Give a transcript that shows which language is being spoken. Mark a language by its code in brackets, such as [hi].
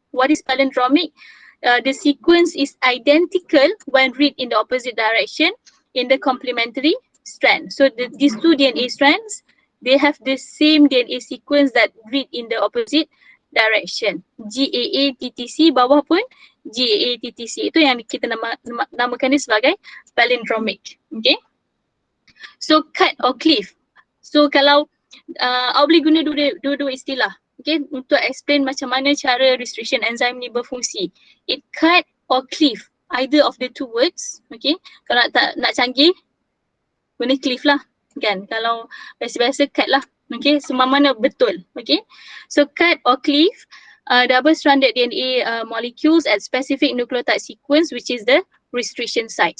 [en] What is palindromic? The sequence is identical when read in the opposite direction in the complementary strand. So these two DNA strands, they have the same DNA sequence that read in the opposite direction. [ms] GAA-TTC, bawah pun GAA-TTC. Itu yang kita namakan ni sebagai palindromic. [en] Okay. So cut or cleave. [ms] So kalau awak boleh guna dua-dua istilah. Okay, untuk explain macam mana cara restriction enzyme ni berfungsi. [en] It cut or cleave, either of the two words. Okay, [ms] kalau nak canggih, guna cleave lah. Kan, kalau biasa-biasa cut lah. Okay, semua mana betul. [en] Okay, so cut or cleave double-stranded DNA molecules at specific nucleotide sequence, which is the restriction site.